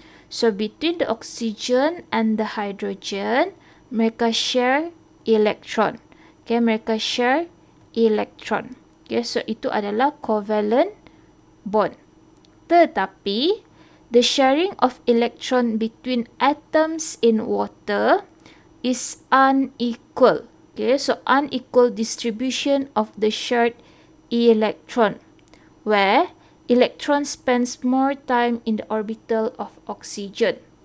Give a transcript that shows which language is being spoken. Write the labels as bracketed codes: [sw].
[en] So between the oxygen and the hydrogen, mereka share electron. [ms] Okay, mereka share electron. Okay, so itu adalah covalent bond. [en] Tetapi the sharing of electron between atoms in water is unequal. Okay, so unequal distribution of the shared electron, where electron spends more time in the orbital of oxygen.